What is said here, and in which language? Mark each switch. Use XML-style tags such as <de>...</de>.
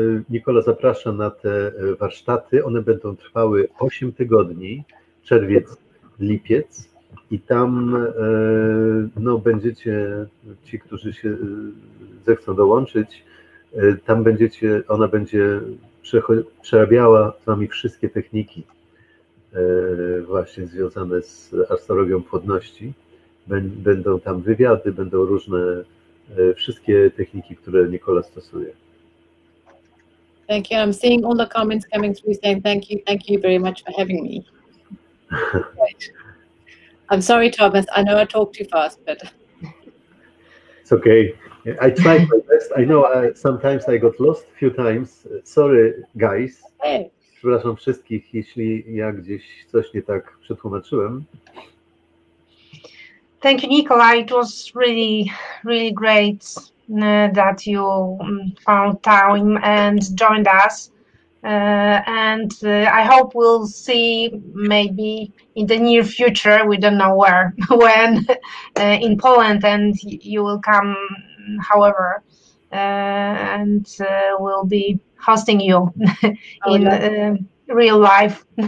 <pl>Nicola zaprasza na te warsztaty. One będą trwały 8 tygodni, czerwiec, lipiec, i tam będziecie, ci, którzy się zechcą dołączyć, tam ona będzie przerabiała z wami wszystkie techniki właśnie związane z astrologią płodności. Będą tam wywiady, będą różne, wszystkie techniki, które Nicola stosuje.</pl> <en>Thank you. I'm seeing all the comments coming through saying thank you very much for having me. Great. I'm sorry, Thomas. I know I talk too fast, but it's okay. I tried my best. I know sometimes I got lost a few times. Sorry, guys. Hey.</en> <pl>Przepraszam wszystkich, jeśli ja gdzieś coś nie tak przetłumaczyłem.</pl> <en>Thank you, Nicola. It was really, really great that you found time and joined us. And I hope we'll see maybe in the near future, we don't know where, when, in Poland, and you will come, however, and we'll be hosting you in real life.</en>